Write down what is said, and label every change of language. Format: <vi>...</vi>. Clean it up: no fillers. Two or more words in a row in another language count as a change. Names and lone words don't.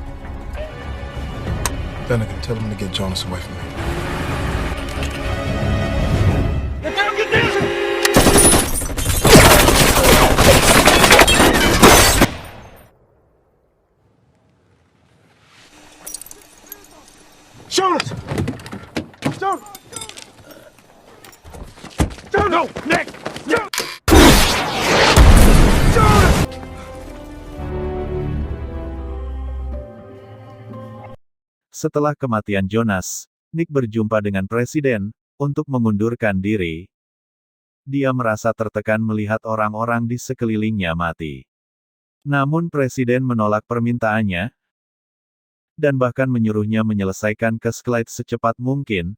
<en>Then I can tell him to get Jonas away from me. Jonas! Jonas! Jonas! No, Nick! Jonas! Jonas!</en> <ms>setelah kematian Jonas, Nick berjumpa dengan Presiden, untuk mengundurkan diri. Dia merasa tertekan melihat orang-orang di sekelilingnya mati. Namun Presiden menolak permintaannya, dan bahkan menyuruhnya menyelesaikan kes Clyde secepat mungkin.</ms>